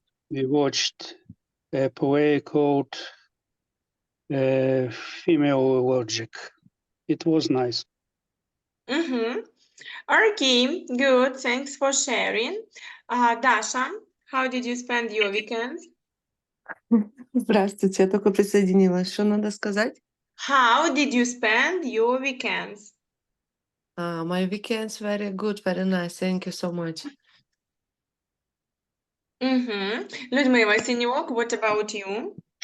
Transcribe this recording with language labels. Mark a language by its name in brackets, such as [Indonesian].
[English] We watched a play called Female Logic. It was nice. Mm-hmm. Okay, good. Thanks for sharing. Dasha, how did you spend your weekends? [Russian] Здравствуйте, я только присоединилась. Что надо сказать? [English] How did you spend your weekends? My weekends very good, very nice. Thank you so much. Людмила Синьок, what about you?